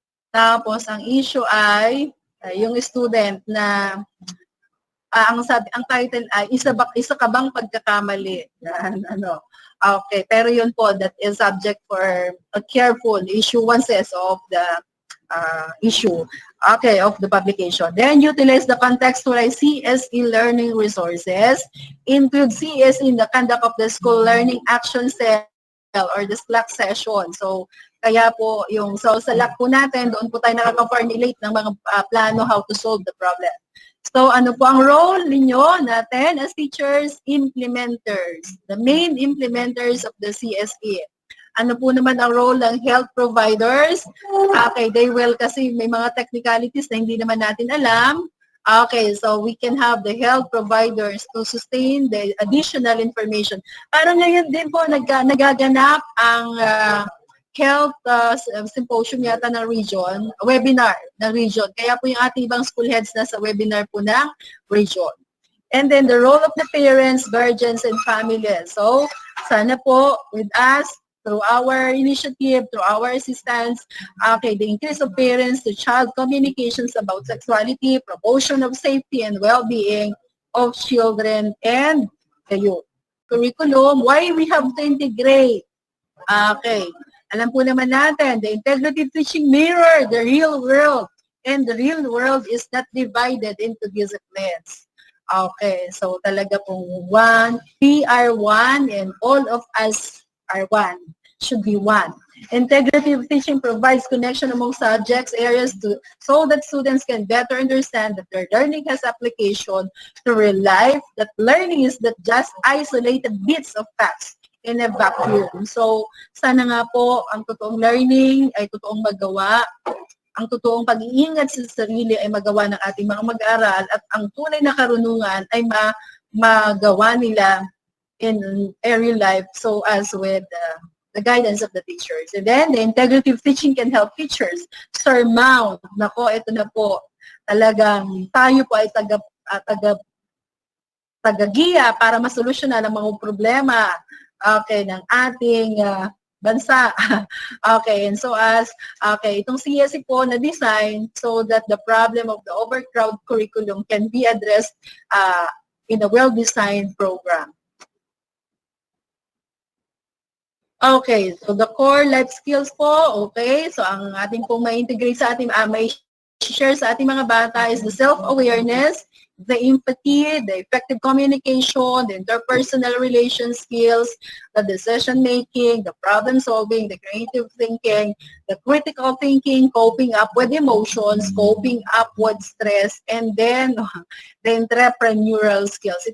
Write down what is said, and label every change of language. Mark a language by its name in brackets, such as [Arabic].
[Filipino] Tapos, ang issue ay yung student na ang title ay isa ka bang pagkakamali? Ano? [English] Okay, pero yun po, that is subject for a careful issuances of the issue, okay, of the publication. Then utilize the contextualized CSE learning resources, include CSE in the conduct of the school learning action cell or the Slack session. [Filipino] So, kaya po yung sa LAC po natin, doon po tayo nakaka-formulate ng mga plano [English] how to solve the problem. So, [Filipino] ano po ang [English] role ninyo natin as teachers, implementers, the main implementers of the CSE. [Filipino] Ano po naman ang role ng health providers? Okay, [English] they will, [Filipino] kasi may mga technicalities na hindi naman natin alam. [English] Okay, so we can have the health providers to sustain the additional information. [Filipino] Parang ngayon din po nagaganap ang health symposium yata ng region, webinar ng region. Kaya po yung ating ibang school heads na sa webinar po ng region. [English] And then the role of the parents, guardians, and families. So, sana po with us, through our initiative, through our assistance, okay, the increase of parents to child communications about sexuality, promotion of safety and well-being of children and the youth. Curriculum, why we have to integrate? Okay. [Filipino] Alam po naman natin, [English] the integrative teaching mirror, the real world. And the real world is not divided into disciplines. Okay, so talaga pong one, we are one, and all of us are one. should be one. Integrative teaching provides connection among subjects, areas so that students can better understand that their learning has application to real life, that learning is not just isolated bits of facts in a vacuum. [Filipino] So, sana nga po ang totoong learning ay totoong magawa, ang totoong pag-iingat sa sarili ay magawa ng ating mga mag-aaral at ang tunay na karunungan ay magawa nila [English] in real life so as with the guidance of the teachers. And then, the integrative teaching can help teachers surmount. [Filipino] Nako, ito na po. Talagang tayo po ay tagagiya para masolusyonan ang mga problema ng ating bansa. [English] And so [Filipino] itong CSE po na [English] design so that the problem of the overcrowded curriculum can be addressed in a well-designed program. Okay, so the core life skills po, [Filipino] so ang ating pong ma-integrate sa ating, may share sa ating mga bata [English] is the self-awareness, the empathy, the effective communication, the interpersonal relation skills, the decision-making, the problem-solving, the creative thinking, the critical thinking, coping up with emotions, coping up with stress, and then the entrepreneurial skills.